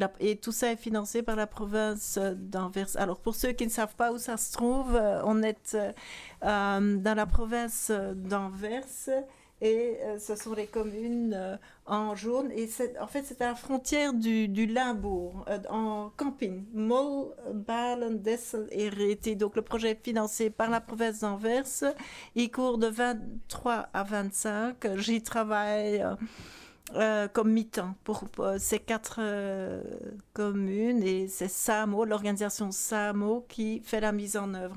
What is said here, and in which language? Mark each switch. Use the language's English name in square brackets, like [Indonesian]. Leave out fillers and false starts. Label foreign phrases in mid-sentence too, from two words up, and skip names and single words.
[French] Et tout ça est financé par la province d'Anvers. Alors pour ceux qui ne savent pas où ça se trouve, on est dans la province d'Anvers et ce sont les communes en jaune. Et en fait, c'est à la frontière du Limbourg, en camping. Mol, Balen, Dessel et Réti. Donc le projet est financé par la province d'Anvers. Il court de 23 à 25. J'y travaille comme mi-temps pour ces 4 communes. Et c'est SAMO, l'organisation SAMO, qui fait la mise en œuvre.